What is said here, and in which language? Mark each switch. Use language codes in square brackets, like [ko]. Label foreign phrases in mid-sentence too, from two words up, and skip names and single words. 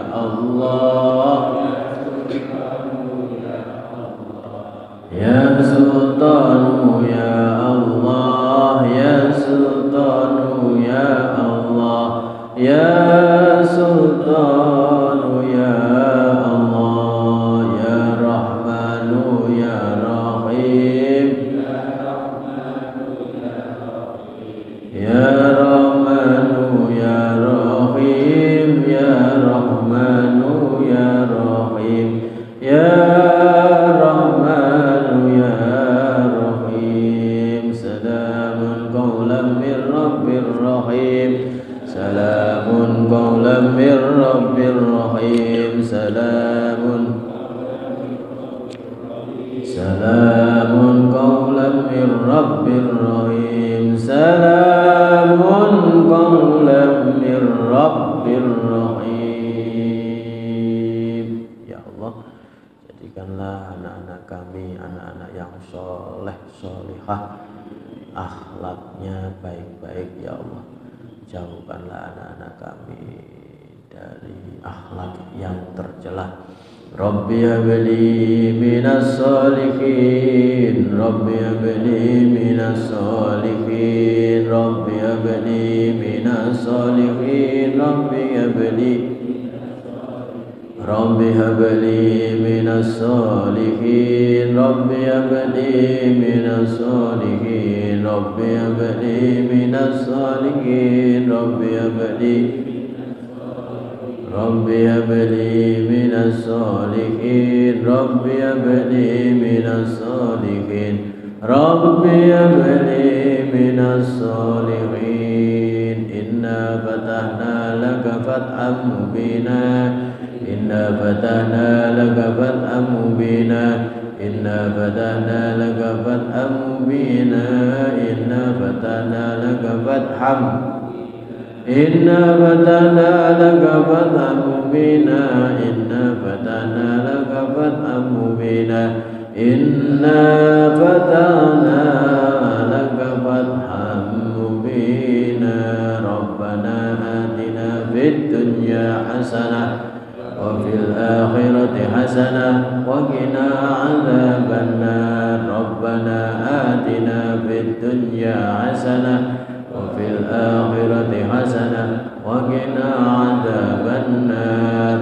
[ar] الله، يا سلطان يا الله، يا سلطان يا الله، يا سلطان يا الله، يا رحمن يا رحيم, يا رحمن يا رحيم، يا رحمن يا رحيم، يا رحمن يا رحيم، يا رحمن يا رحيم. سلام قولا من رب رحيم، سلام قولا من رب رحيم، سلام قولا من رب رحيم، سلام قولا من رب رحيم. [id] Ya Allah, jadikanlah anak-anak kami anak-anak yang soleh solihah, akhlaknya baik-baik [ar] يا الله. [id] Jauhkanlah anak-anak kami dari akhlak yang tercela. [ar] رب هب لي من الصالحين، رب هب لي من الصالحين، رب هب لي من الصالحين، رب هب لي, رب هب لي من الصالحين، رب هب لي من الصالحين، رب هب لي من الصالحين، رب هب لي، رب هب لي من الصالحين، رب هب لي من الصالحين، رب هب لي من الصالحين. إنا فتحنا لك فتحا مبينا، إنا فتحنا لك فتحا مبينا، إنا فتحنا لك فتحا مبينا، إنا فتحنا لك فتحا، إنا فتحنا لك فتحا مبينا، إنا فتحنا لك فتحا مبينا، إنا فتحنا لك فتحا مبينا. ربنا آتنا في الدنيا حسنة وفي الآخرة حسنة وقنا عذاب النار. ربنا آتنا في الدنيا حسنة وفي الآخرة حسنة وقنا عذاب النار.